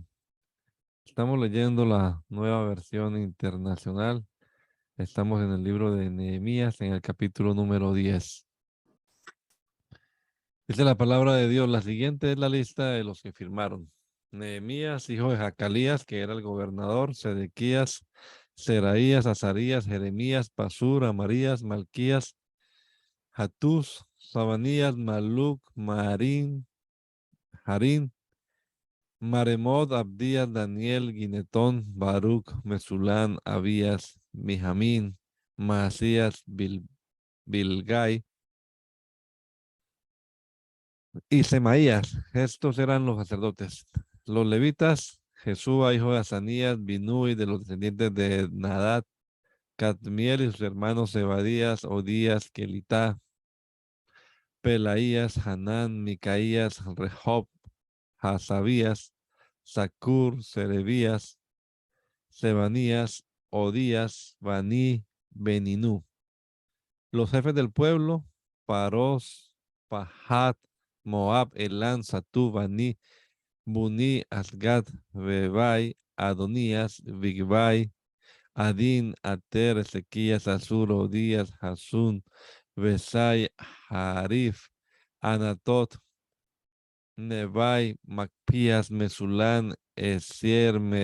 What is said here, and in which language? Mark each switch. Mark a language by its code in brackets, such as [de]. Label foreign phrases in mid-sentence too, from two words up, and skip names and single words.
[es] Estamos leyendo la nueva versión internacional. Estamos en el libro de Nehemías, en el capítulo número 10. Dice la palabra de Dios. La siguiente es la lista de los que firmaron. Nehemías, hijo de Jacalías, que era el gobernador, Sedequías, Seraías, Azarías, Jeremías, Pasur, Amarías, Malquías, Hatús, Sabanías, Maluc, Marín, Harín, Maremot, Abdías, Daniel, Guinetón, Baruch, Mesulán, Abías, Mijamín, Masías, Bilgai y Semaías. Estos eran los sacerdotes. Los levitas, Jesúa, hijo de Asanías, Binui, de los descendientes de Nadad, Cadmiel y sus hermanos Zebadías, Odías, Kelitá, Pelaías, Hanán, Micaías, Rehob, Hasabías, Zacur, Serebías, Sebanías, Odías, Baní, Beninú. Los jefes del pueblo, Paros, Pahat, Moab, Elán, Satú, Baní, Buní, Asgad, Bebai, Adonías, Bigbai, Adín, Ater, Ezequías, Azur, Odías, Hasun, Besai, Harif, Anatot, Nebai, Macpías, Mesulán, Esier,